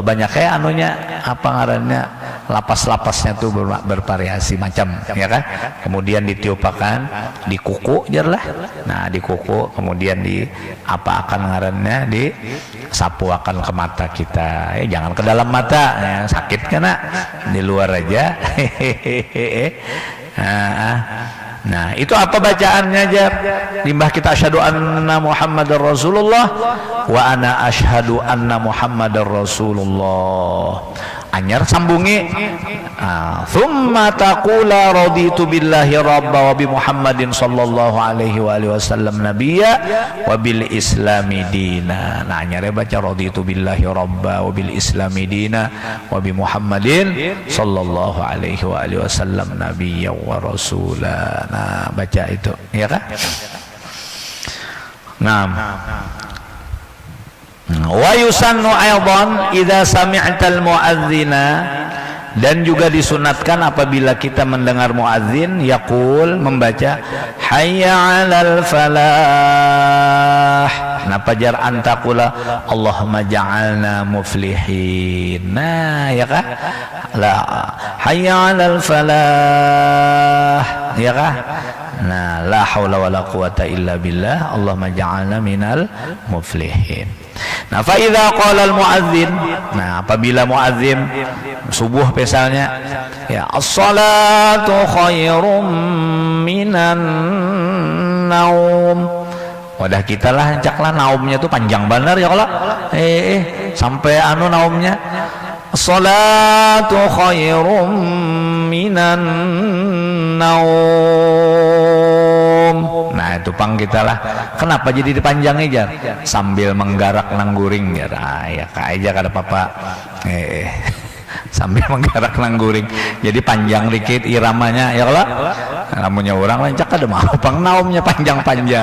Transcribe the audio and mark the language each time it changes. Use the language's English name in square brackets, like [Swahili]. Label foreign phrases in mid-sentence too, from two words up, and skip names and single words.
[Banjar] Banyak kayak anunya apa ngarannya lapas-lapasnya tuh bervariasi macam ya kan, kemudian ditiupakan di kuku jarlah, nah di kuku kemudian di apa akan ngarannya di sapu akan ke mata kita ya, jangan ke dalam mata ya, sakit kena di luar aja. [Arabic] Nah itu apa bacaannya aja limbah kita أشهد أن محمدا رسول الله وأنا أشهد أن محمدا رسول الله, anyar sambungi ثم تقول رضيت بالله ربا وبمحمد صلى الله عليه وسلم نبيا وبالإسلام دينا. Nah anyar baca رضيت بالله ربا وبالإسلام دينا وبمحمد صلى الله عليه وسلم نبيا ورسولا. [Banjar] Nah baca itu ya kan. Nah [Arabic] ويسن أيضا إذا سمعت المؤذن, [Banjar] dan juga disunatkan apabila kita mendengar muadzin yaqul membaca [Arabic] حي على الفلاح. Nah pajar أن تقول اللهم اجعلنا مفلحين. Nah ya kah لا حي على الفلاح ya kah. Nah لا حول ولا قوة إلا بالله اللهم اجعلنا من المفلحين. [Banjar] Nah [Arabic] فإذا قال المؤذن, [Banjar] nah apabila muadzin subuh misalnya ya [Arabic] الصلاة خير من النوم, [Banjar] wadah kita lah caklah naumnya tuh panjang bener ya kalau sampai anu naumnya [Arabic] الصلاة خير من النوم. [Banjar] Nah itu pang kita lah kenapa jadi dipanjang aja sambil menggarak nangguring ya, nah, ya aja kada apa-apa sambil menggarak nangguring jadi panjang dikit iramanya ya kalau namunnya orang lancak ada mau pang naumnya panjang-panjang.